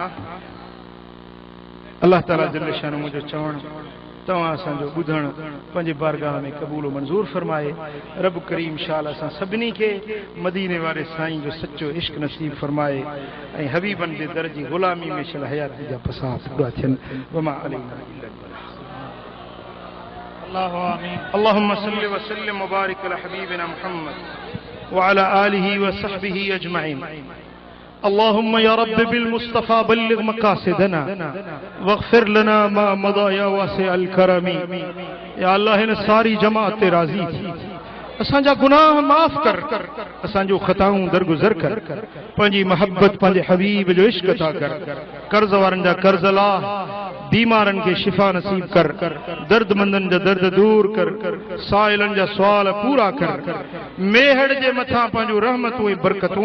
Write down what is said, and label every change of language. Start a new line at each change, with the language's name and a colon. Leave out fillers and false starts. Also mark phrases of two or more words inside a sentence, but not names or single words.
Sindhi: अल्लाह ताला
Arabic: جل شانه
Sindhi: मुंहिंजो चवण तव्हां असांजो ॿुधण पंहिंजे बारगाह में क़बूल मंज़ूर फरमाए रब करीम शाल असां सभिनी खे मदीने वारे साईं जो सचो इश्क नसीब फरमाए ऐं हबीबनि जे दर जी ग़ुलामी में शल हयाती जा फसाद पूरा थियनि
Arabic: وما علينا إلا الله
Sindhi: आमीन
Arabic: اللهم صل وسلم وبارك على حبيبنا محمد وعلى آله وصحبه أجمعين اللهم يا رب بالمصطفى بلغ مقاصدنا واغفر لنا ما مضى يا واسع الكرم يا الله
Urdu: ان ساری جماعت راضی
Sindhi: थी असांजा गुनाह माफ़ कर असांजो ख़ताऊं दरगुज़र कर पंहिंजी मोहब्बत पंहिंजे हबीब जो इश्क अता कर कर्ज़ वारनि जा कर्ज़ लाह बीमारनि खे शिफ़ा नसीब कर दर्दमंदनि जा दर्द दूर कर साइलनि जा सुवाल पूरा कर मेहड़ जे मथां पंहिंजो रहमतूं ऐं बरकतूं